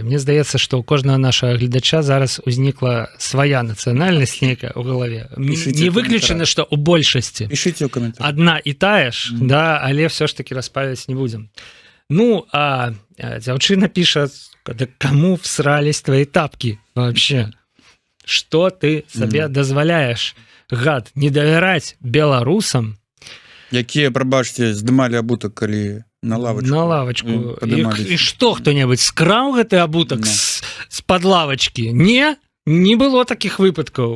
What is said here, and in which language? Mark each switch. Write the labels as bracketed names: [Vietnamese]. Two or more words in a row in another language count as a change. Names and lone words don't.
[Belarusian] Мне здаецца, што ў кожнага нашага гледача зараз узнікла свая нацыянальнасць нейкая ў галаве. Пішыце Не ў выключана, што ў большасці Пішыце ў каментарах. адна і тая ж, да, але ўсё ж таки распальваць не будзем. Ну, а дзяўчына піша, да [Russian] каму всрались твои тапки вообще? [Belarusian] Што ты сабе дазваляеш, гад, не давяраць беларусам, Якія, прабачце, здымалі абутак, калі на лавачку. на лавачку. падымаліся. І што хто-небудзь скраў гэты абутак Ну. з-пад лавачкі? Не было такіх выпадкаў.